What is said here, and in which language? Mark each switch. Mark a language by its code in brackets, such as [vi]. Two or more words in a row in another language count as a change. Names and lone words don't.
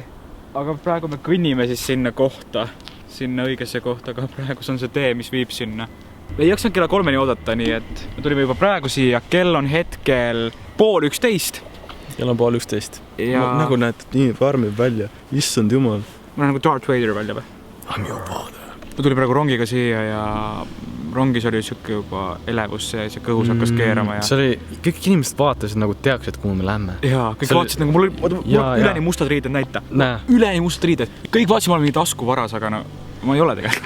[et] Aga praegu me kõnnime siis sinna kohta, sinna õigesse kohta, aga praegu on see tee, mis viib sinna. Ei jaksanud kella 3 oodata, nii et me tulime juba praegu siia. Kell on hetkel 10:30. Kell on 10:30. Nagu näed, nii varmib välja. Issand jumal. Ma olen nagu Darth Vader välja või? [en] I'm your father. [et] Ma tuli praegu rongiga siia ja rongis oli siuke juba elevus ja see kõhus hakkas keerama. See oli, kõik inimesed vaatasid nagu teaks, et kuhu me lähme. Jaa, kõik vaatasid nagu, mul üleni mustad riided näita. Üleni mustad riided. Kõik vaatasid, ma olen mingi taskuvaras, aga no ma ei ole tegelikult.